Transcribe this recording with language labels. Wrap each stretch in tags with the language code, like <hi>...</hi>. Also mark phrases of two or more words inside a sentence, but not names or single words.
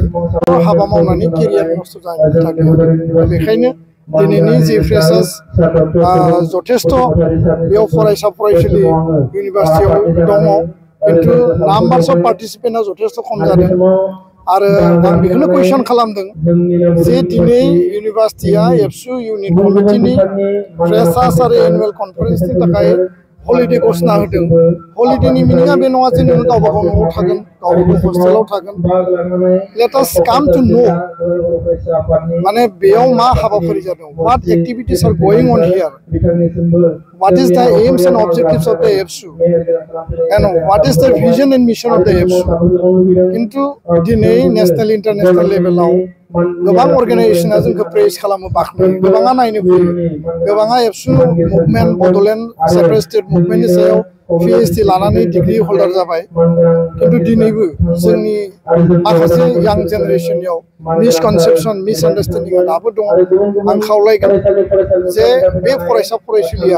<brx>हाबा मावनानै केरियार नस्थ' जानायनि खोथा गैया। बेखायनो दिनैनि जि फ्रेशार्स जथेस्थ' बेयाव फरायसा फरायसुलि इउनिभार्सिटियाव दङ, खिन्थु</brx> <en>numbers of participanta</en> <brx>जथेस्थ' खम जादों आरो आं बेखौनो कुइसन खालामदों जे दिनै इउनिभार्सिटिया एबसु इउनिट कमिटिनि फ्रेशार्स आरो</brx> <en>annual conferenceni</en> <brx>थाखाय हलिडे घोषणा होदों हलिडेनि मिनिङा बे नङा जे नों गावबा गाव न'आव थागोन गावबा गाव हस्टेलाव थागोन</brx> <en>let us come to know</en> <brx>माने बेयाव मा हाबाफारि जादों</brx> <en>what activities are going on here what is the aims and objectives of the AFSU and what is the vision and mission of the AFSU into</en> <brx>दिनै</brx> <en>national international levelao</en> <brx>गोबां अर्गेनाइजेशना जोंखौ प्रेस खालामो बाख्नायो गोबाङा नायनो फैयो गोबाङा एबसु मुभमेन्ट बडलेण्ड सेपारेट स्टेट मुभमेन्टनि सायाव PhD लानानै डिग्री होल्डार जाबाय किन्तु दिनैबो जोंनि माखासे यां जेनेरेशननियाव</brx> <en>misconception misunderstandinga</en> <brx>दाबो दङ आं खावलायगोन जे बे फरायसा फरायसुलिया</brx>